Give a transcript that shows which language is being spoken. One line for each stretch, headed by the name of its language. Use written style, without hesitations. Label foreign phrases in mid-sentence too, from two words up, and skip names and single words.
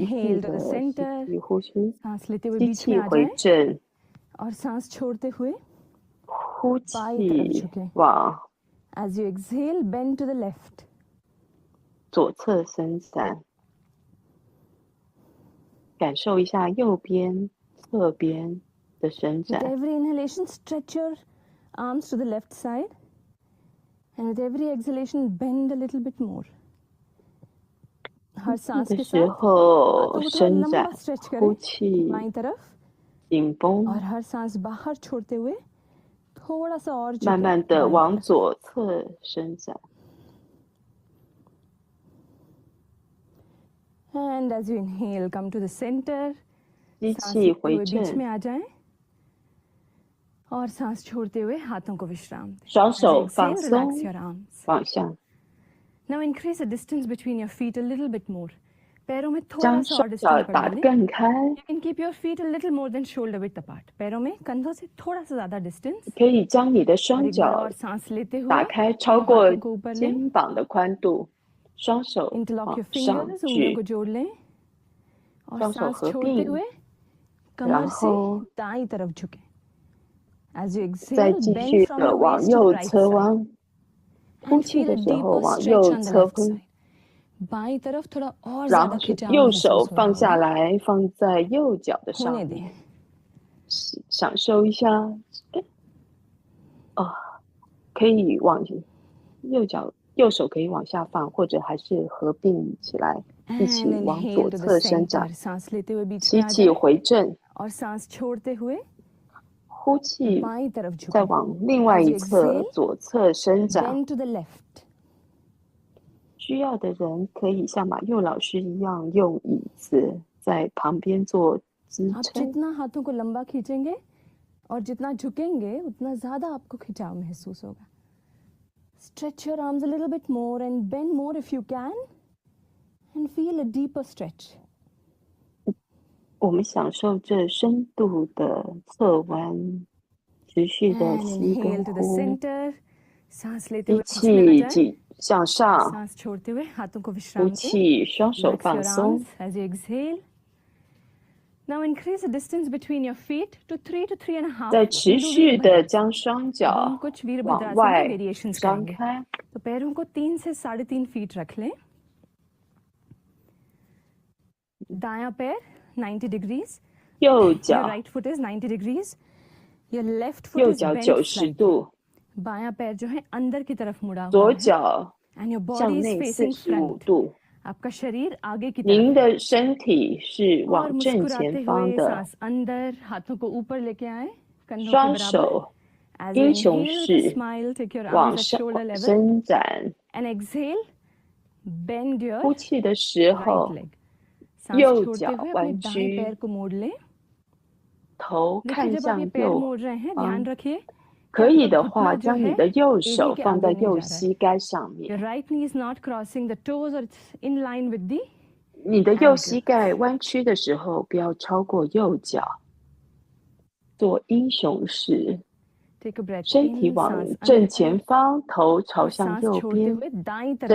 English: Inhale to
Chinese: 的
English: the
Chinese: 吸
English: center.
Chinese: 气呼吸，
Hindi: सांस लेते हुए
Chinese: 吸
Hindi: बीच में
Chinese: 气
Hindi: आ
Chinese: 回
Hindi: जाएं
Chinese: 正，
Hindi: और सांस छोड़ते हुए
Chinese: 呼
Hindi: बाईं तरफ
Chinese: 气
Hindi: झुकें.
Chinese: 往
English: As you exhale, bend to the left.
Chinese: 左侧伸展，感受一下右边、侧边的伸
English: With
Chinese: 展。
English: every inhalation, stretch your arms to the left side. And with every exhalation, bend a little bit more.
Hindi: हर
Chinese: 吸
Hindi: सांस
Chinese: 的
Hindi: के
Chinese: 时
Hindi: साथ
Chinese: 候
Hindi: हाथों को थोड़ा
Chinese: 伸
Hindi: लंबा
Chinese: 展，
Hindi: स्ट्रेच
Chinese: 呼
Hindi: करें
Chinese: 气
Hindi: बाईं तरफ.
Chinese: 紧绷，
Hindi: और हर सांस बाहर छोड़ते हुए थोड़ा सा और
Chinese: 慢
Hindi: झुकें
Chinese: 慢的
Hindi: दाईं
Chinese: 往
Hindi: तरफ.
Chinese: 左侧伸展。
English: And as you inhale, come to the center.
Chinese: 吸
Hindi: सांस
Chinese: 气
Hindi: लेते
Chinese: 回
Hindi: हुए बीच
Chinese: 正，
Hindi: में आ जाएं और सांस छोड़ते हुए हाथों को विश्राम दें.
Chinese: 双
English: As you
Chinese: 手放
English: exhale,
Chinese: 松
English: relax your arms.
Chinese: 往下，
English: Now increase the distance between your feet a little bit more.
Hindi: पैरों में थोड़ा
Chinese: 将
Hindi: सा और
Chinese: 双脚
Hindi: distance
Chinese: 打
Hindi: बढ़ा
Chinese: 得
Hindi: लें.
Chinese: 更开，
English: You can keep your feet a little more than shoulder width apart.
Hindi: पैरों में कंधों से थोड़ा सा ज्यादा distance.
Chinese: 可以将你的
Hindi: और
Chinese: 双
Hindi: एक बार
Chinese: 脚
Hindi: और सांस लेते
Chinese: 打
Hindi: हुए
Chinese: 开超
Hindi: दोनों
Chinese: 过
Hindi: हाथों को ऊपर लें.
Chinese: 肩膀的宽度，双手
English: Interlock
Chinese: 往
English: your
Chinese: 上
English: fingers,
Hindi: उंगलियों
Chinese: 举
Hindi: को，जोड़ लें. और
Chinese: 双手
Hindi: सांस
Chinese: 合
Hindi: छोड़ते
Chinese: 并，
Hindi: हुए
Chinese: 然
Hindi: कमर से
Chinese: 后
Hindi: दाईं तरफ झुकें.
English: As you
Chinese: 再
English: exhale,
Chinese: 继
English: bend
Chinese: 续
English: from
Chinese: 的
English: the
Chinese: 往
English: waist to the
Chinese: 右
English: right
Chinese: 侧
English: side.
Chinese: 弯，呼
English: And
Chinese: 气
English: feel
Chinese: 的
English: a
Chinese: 时候
English: deeper
Chinese: 往
English: stretch
Chinese: 右
English: on the
Chinese: 侧
English: left
Chinese: 分，
English: side.
Hindi: बाईं तरफ थोड़ा और
Chinese: 然
Hindi: ज्यादा
Chinese: 后是
Hindi: खिंचाव
Chinese: 右
Hindi: महसूस
Chinese: 手
Hindi: हो
Chinese: 放
Hindi: रहा
Chinese: 下
Hindi: होगा.
Chinese: 来，放在右脚的
Hindi: होने
Chinese: 上
Hindi: दें.
Chinese: 面，享受一下。可以往右手可以往下放，或者还是合并起来，一起
English: And
Chinese: 往
English: inhale
Chinese: 左
English: to the
Chinese: 侧伸展。
English: center.
Hindi: सांस लेते हुए बीच
Chinese: 吸
Hindi: में आ
Chinese: 气
Hindi: जाए
Chinese: 回正，
Hindi: और सांस छोड़ते हुए
Chinese: 呼气
Hindi: बाईं तरफ
Chinese: 再
Hindi: झुकें.
Chinese: 往另外
English: As
Chinese: 一
English: you
Chinese: 侧
English: exhale,
Chinese: 左侧伸展。
English: bend to the left.
Chinese: 需要的人可以像马佑老师一样，用椅子在旁边做支
Hindi: आप
Chinese: 撑。
Hindi: जितना हाथों को लंबा खींचेंगे और जितना झुकेंगे उतना ज़्यादा आपको खिंचाव महसूस होगा.
English: Stretch your arms a little bit more and bend more if you can and feel a deeper stretch.
Chinese: 我们享受这深度的侧弯，持续的
English: And
Chinese: 吸跟
English: inhale to the
Chinese: 呼，
English: center.
Hindi: सांस लेते
Chinese: 吸
Hindi: हुए बीच में आ
Chinese: 气
Hindi: जाए.
Chinese: 挤向上，
Hindi: सांस छोड़ते हुए हाथों को
Chinese: 呼
Hindi: विश्राम दें.
Chinese: 气双手
English: Relax
Chinese: 放
English: your
Chinese: 松。
English: arms as you exhale. Now increase the distance between your feet to 3 to 3.5
Chinese: 再
English: feet.
Chinese: 持
English: We'll do
Chinese: 续的
English: Virabhadrasana.
Chinese: 将双
Hindi: अब
Chinese: 脚
Hindi: हम कुछ
Chinese: 往
Hindi: वीरभद्रासन के
Chinese: 外
Hindi: वेरिएशंस
Chinese: 张
Hindi: करेंगे.
Chinese: 开，
Hindi: तो पैरों को 3 से 3.5 फीट रख लें. दायां पैर 90 degrees.
Chinese: 右
English: Your
Chinese: 脚
English: right foot is 90 degrees. Your left foot
Chinese: 右
English: is
Chinese: 脚
English: bent
Chinese: 90
English: slightly.
Chinese: 度，
Hindi: बायां पैर जो है अंदर की तरफ मुड़ा हुआ
Chinese: 左
Hindi: है.
Chinese: 脚
English: And your
Chinese: 向
English: body is
Chinese: 内
English: facing
Chinese: 45
English: front.
Chinese: 度。
Hindi: आपका शरीर आगे की
Chinese: 您
Hindi: तरफ है.
Chinese: 的身体是
Hindi: और
Chinese: 往正前
Hindi: मुस्कुराते
Chinese: 方
Hindi: हुए
Chinese: 的，
Hindi: सांस अंदर, हाथों को ऊपर लेके आए, कंधों के
Chinese: 双
Hindi: बराबर.
Chinese: 手
English: As you
Chinese: 英雄
English: inhale with a
Chinese: 式
English: smile, take your
Chinese: 往
English: arms at
Chinese: 上
English: shoulder level.
Chinese: 伸展。
English: And exhale, bend your
Chinese: 呼气的时
English: right
Chinese: 候，
English: leg. सांस
Chinese: 右
Hindi: छोड़ते
Chinese: 脚
Hindi: हुए अपने
Chinese: 弯
Hindi: दाएं
Chinese: 曲，
Hindi: पैर को मोड़ लें.
Chinese: 头
Hindi: देखिए
Chinese: 看
Hindi: जब आप ये
Chinese: 向
Hindi: पैर
Chinese: 右
Hindi: मोड़ रहे हैं,
Chinese: 方
Hindi: ध्यान。रखिए
Chinese: 可以
Hindi: आपका
Chinese: 的
Hindi: घुटना
Chinese: 话，
Hindi: जो
Chinese: 将你
Hindi: है
Chinese: 的右
Hindi: एड़ी
Chinese: 手
Hindi: के
Chinese: 放
Hindi: आगे
Chinese: 在
Hindi: नहीं
Chinese: 右
Hindi: जा रहा है.
Chinese: 膝盖上
English: Your
Chinese: 面，
English: right knee is not crossing the toes or it's in line with the
Chinese: 你的右
English: ankle.
Chinese: 膝盖弯曲的时候，不要超过右脚。做英雄式，
English: Take a breath
Chinese: 身体
English: in,
Chinese: 往
Hindi: सांस
Chinese: 正
Hindi: अंदर
Chinese: 前
Hindi: लें
Chinese: 方，头朝
Hindi: और
Chinese: 向
Hindi: सांस
Chinese: 右
Hindi: छोड़ते
Chinese: 边，
Hindi: हुए दाईं तरफ